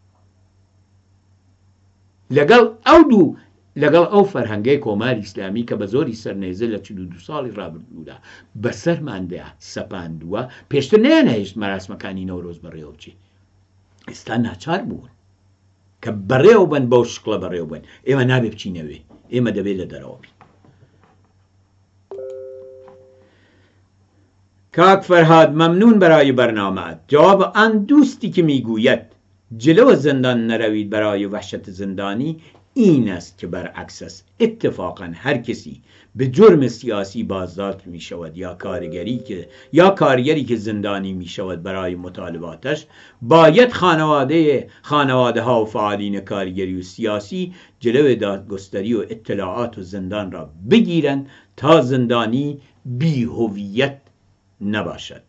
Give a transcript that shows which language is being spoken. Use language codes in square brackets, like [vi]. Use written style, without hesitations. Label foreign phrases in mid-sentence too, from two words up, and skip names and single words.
[ckb] لەگەڵ ئەو فەرهەنگەی کۆماری ئیسلامی کە بە زۆری سەرنێزە لە 42 ساڵی ڕابردوودا بەسەرماندا سەپاندووە، پێشتر نەیانهێشت مەراسمەکانی نەورۆز بەڕێوە بچێ. ئێستا ناچار بوون کە بەڕێوە بن، بەو شکڵە بەڕێوە بن. ئێمە نابێ بچینەوێ، ئێمە دەبێت لە دەرەوە بین. [fa] کاک فەرهاد ممنون برای برنامه‌ات. جواب آن دوستی که میگوید جلو زندان نروید برای وحشت زندانی این است که برعکس است. اتفاقا هر کسی به جرم سیاسی بازداشت می شود یا کارگری که زندانی می شود برای مطالباتش، باید خانواده ها و فعالین کارگری و سیاسی جلو دادگستری و اطلاعات و زندان را بگیرند تا زندانی بی هویت نباشد.